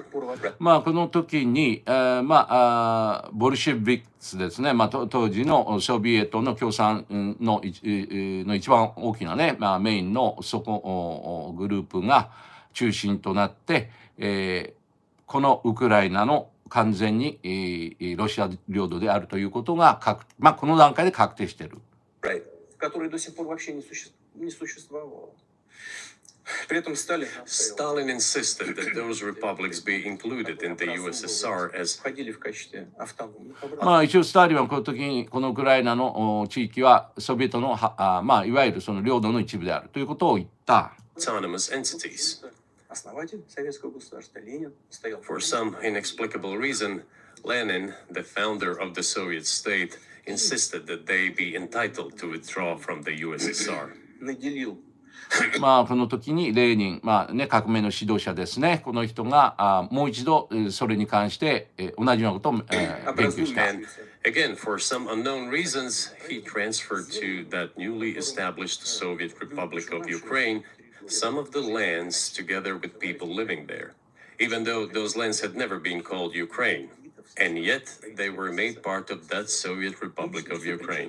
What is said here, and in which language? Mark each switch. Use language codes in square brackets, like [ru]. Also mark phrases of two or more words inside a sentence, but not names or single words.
[ja] まあこの時に、ボルシェビックですね、まあ、当時のソビエトの共産の一番大きなね、まあ、メインのグループが中心となって、このウクライナの完全に、ロシア領土であるということがまあ、この段階で確定している。 [en] Right. [ru] который до сих пор вообще не существовал. При этом Сталин [en] Stalin insisted that those republics be included in the USSR as [ru] входили в качестве автономных образцов. [ja] まあ一応スターリンはこの時にこのウクライナの地域はソビエトのまあいわゆるその領土の一部であるということを言った。 [en] autonomous entities. [ru] Основатель советского государства Ленин стоял [en] For some inexplicable reason, Lenin, the founder of the Soviet state, insisted that they be entitled to withdraw from the USSR. [ru] наделил [ja] まあこの時にレーニン、まあね、革命の指導者ですね、この人がもう一度それに関して同じようなことを言及した。 [en] And again, for some unknown reasons, he transferred to that newly established Soviet Republic of Ukraine some of the lands together with people living there, even though those lands had never been called Ukraine, and yet they were made part of that Soviet Republic of Ukraine.